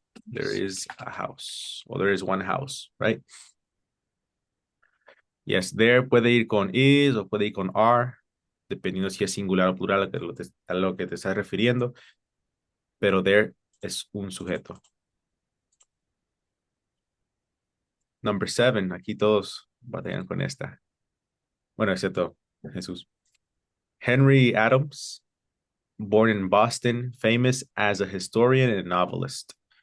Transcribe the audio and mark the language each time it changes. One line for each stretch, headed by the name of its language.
Spanish: There is a house, or there is one house, right? Yes, there puede ir con is o puede ir con are, dependiendo si es singular o plural a lo que te estás refiriendo, pero there es un sujeto.
English: Number 7,
Spanish: aquí todos batallan con esta. Bueno, excepto Jesús.
English: Henry Adams, born in Boston, famous as a historian and novelist.